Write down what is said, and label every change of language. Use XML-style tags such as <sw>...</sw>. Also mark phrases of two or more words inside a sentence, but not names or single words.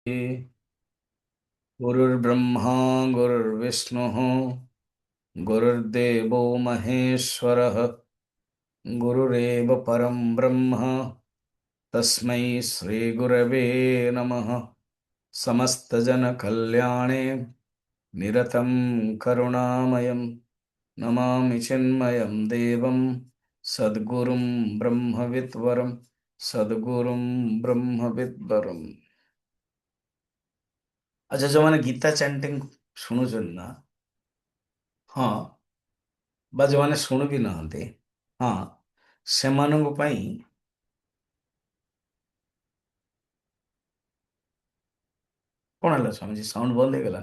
<sa>गुरुर्ब्रह्मा गुरुर्विष्णुः गुरुर्देवो महेश्वरः गुरुरेव परं ब्रह्म तस्मै श्रीगुरवे नमः। समस्तजनकल्याणे निरतं करुणामयं नमामि चिन्मयं देवं सद्गुरुं ब्रह्मविद्वरं सद्गुरुं ब्रह्मविद्वरम्।</sa> <or>अच्छा, ଯୋଉମାନେ ଗୀତା ଚାଣ୍ଟିଂ ଶୁଣୁଛନ୍ତି ନା, ହଁ, ବା ଯୋଉମାନେ ଶୁଣୁ ବି ନାହାନ୍ତି, ହଁ, ସେମାନଙ୍କ ପାଇଁ କଣ ହେଲା ସ୍ୱାମୀଜୀ? ସାଉଣ୍ଡ ବନ୍ଦ ହେଇଗଲା?</or>